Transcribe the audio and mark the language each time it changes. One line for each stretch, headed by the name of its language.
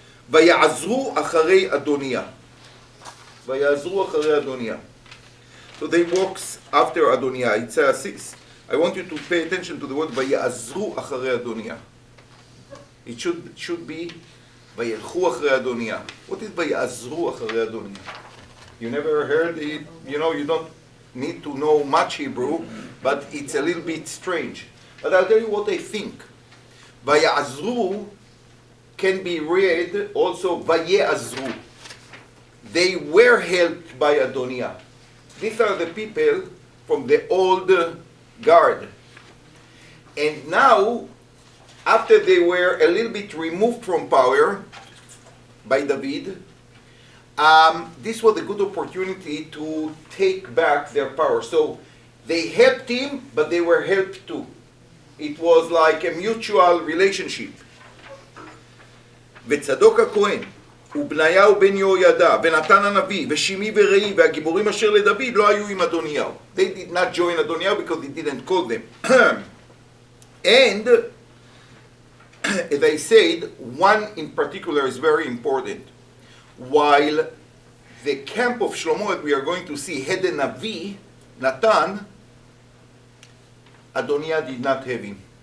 Hebrew: ויעזרו אחרי אדוניה. ויעזרו אחרי אדוניה.
English: So they walk after Adoniah. It's I want you to pay attention to the word
Hebrew: ויעזרו אחרי אדוניה.
English: It should be
Hebrew: וילכו אחרי אדוניה.
English: What is
Hebrew: ויעזרו אחרי אדוניה?
English: You never heard it, you know, you don't need to know much Hebrew, but it's a little bit strange. But I'll tell you what I think. ויעזרו can be read also ויעזרו. They were helped by Adoniah. These are the people from the old guard. And now, after they were a little bit removed from power by David, this was a good opportunity to take back their power. So they helped him, but they were helped too. It was like a mutual relationship.
Hebrew: וצדוק הכהן, ובניהו בן יהוידע, ונתן הנביא, ושימי ורעי, והגיבורים אשר לדוד לא היו עם אדוניהו.
English: They did not join Adoniah because he didn't call them. And, as I said, one in particular is very important. While the camp of Shlomo, we are going to see, had a Navi, Natan, Adoniah did not have him.